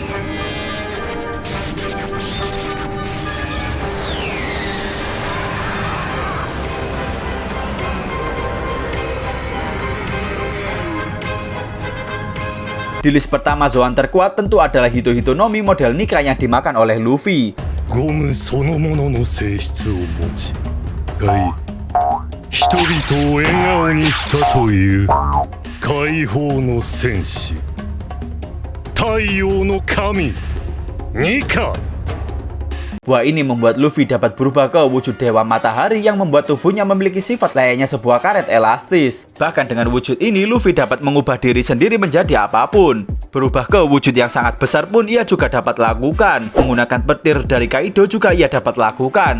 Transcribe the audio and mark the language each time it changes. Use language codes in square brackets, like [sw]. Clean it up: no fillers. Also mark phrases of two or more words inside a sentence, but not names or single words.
[id] Di list pertama Zoan terkuat tentu adalah Hito-Hito no Mi model Nika yang dimakan oleh Luffy. [ja] ゴムそのものの性質を持ち、人々を笑顔にしたという解放の戦士、太陽の神ニカ。 [id] Buah ini membuat Luffy dapat berubah ke wujud Dewa Matahari yang membuat tubuhnya memiliki sifat layaknya sebuah karet elastis. Bahkan dengan wujud ini, Luffy dapat mengubah diri sendiri menjadi apapun. Berubah ke wujud yang sangat besar pun ia juga dapat lakukan. Menggunakan petir dari Kaido juga ia dapat lakukan.